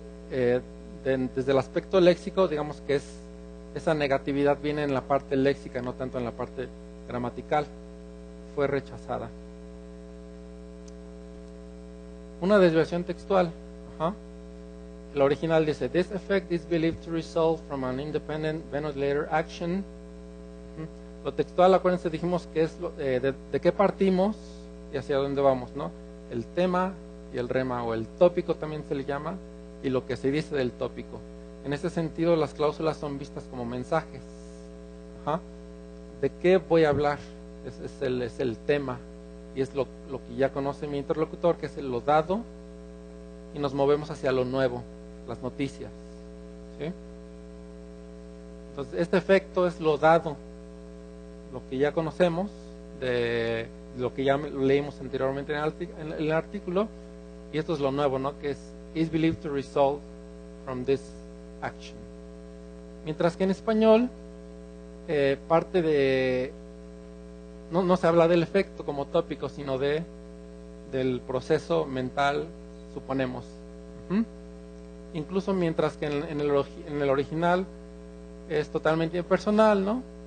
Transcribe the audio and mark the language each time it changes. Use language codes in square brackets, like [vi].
[es] Desde el aspecto léxico, digamos que esa negatividad viene en la parte léxica, no tanto en la parte gramatical. Fue rechazada. Una desviación textual. Ajá. El original dice: [en] This effect is believed to result from an independent Venus-Later action. [es] Lo textual, acuérdense, dijimos que es de qué partimos y hacia dónde vamos, ¿no? El tema y el rema, o el tópico también se le llama, y lo que se dice del tópico. En ese sentido, las cláusulas son vistas como mensajes. Ajá. ¿De qué voy a hablar? Es el tema, y es lo que ya conoce mi interlocutor, que es lo dado, y nos movemos hacia lo nuevo, las noticias. ¿Sí? Entonces, este efecto es lo dado, lo que ya conocemos, de lo que ya leímos anteriormente en el artículo, y esto es lo nuevo, ¿no? [en] Que is believed to result from this action. [es] Mientras que en español, parte de... No se habla del efecto como tópico, sino del proceso mental, suponemos. Incluso mientras que en el original es totalmente impersonal, ¿no?